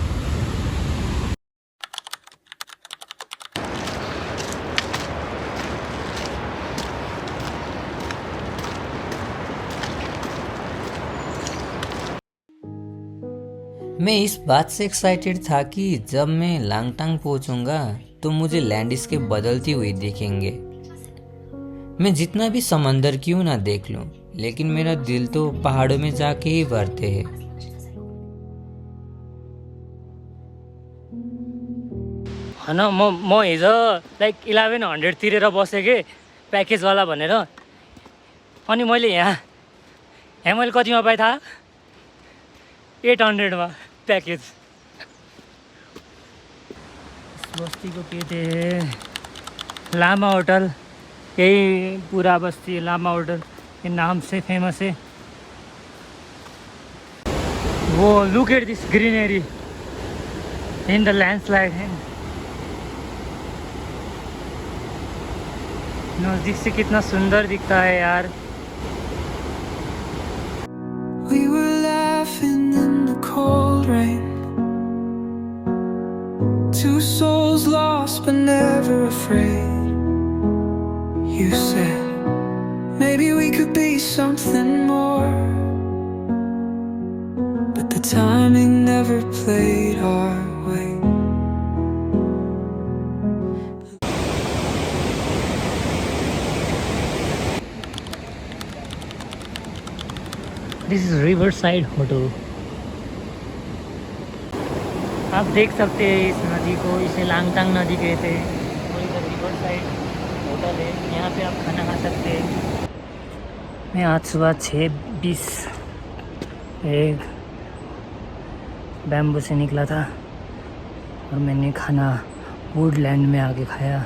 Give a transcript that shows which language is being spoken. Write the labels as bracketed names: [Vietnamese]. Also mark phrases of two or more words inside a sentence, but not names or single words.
[Hindi] मैं इस बात से एक्साइटेड था कि जब मैं लांगटांग पहुंचूंगा तो मुझे लैंडस्केप बदलती हुई दिखेंगे। मैं जितना भी समंदर क्यों ना देख लूं, लेकिन मेरा दिल तो पहाड़ों में जाके ही भरते है। [Nepali] होइन म हिजो लाइक 1100 तिरेर बसेँ प्याकेजवाला भनेर, अनि मैले यहाँ मैले कतिमा पाएँ थाहा? [Hindi] 800 पैकेज। इस बस्ती को कहते हैं लामा होटल, यही पूरा बस्ती लामा होटल के नाम से फेमस है। [English] वो look at this greenery in the landslide है। [Hindi] नज़दीक से कितना सुंदर दिखता है यार। [English] We were laughing in the cold rain, two souls lost but never afraid. You said maybe we could be something more, but the timing never played our way. this is River Side Hotel. [Hindi] आप देख सकते हैं इस नदी को, इसे लांगटांग नदी कहते हैं। और इधर रिवर साइड होटल है, यहाँ पे आप खाना खा सकते हैं। मैं आज सुबह 6:20 एक बैम्बू से निकला था और मैंने खाना वुडलैंड में आके खाया।